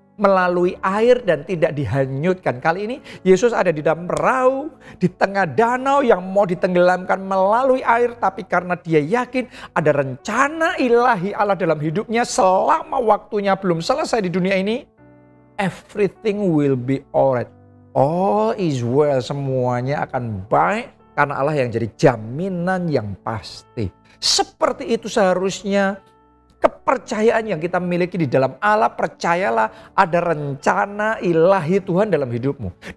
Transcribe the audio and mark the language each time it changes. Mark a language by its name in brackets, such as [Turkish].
[Indonesian] Melalui air dan tidak dihanyutkan. Kali ini Yesus ada di dalam perahu. Di tengah danau yang mau ditenggelamkan melalui air. Tapi karena dia yakin ada rencana ilahi Allah dalam hidupnya. Selama waktunya belum selesai di dunia ini. [English] Everything will be alright. All is well, [Indonesian] semuanya akan baik karena Allah yang jadi jaminan yang pasti. Seperti itu seharusnya kepercayaan yang kita miliki di dalam Allah. Percayalah ada rencana ilahi Tuhan dalam hidupmu.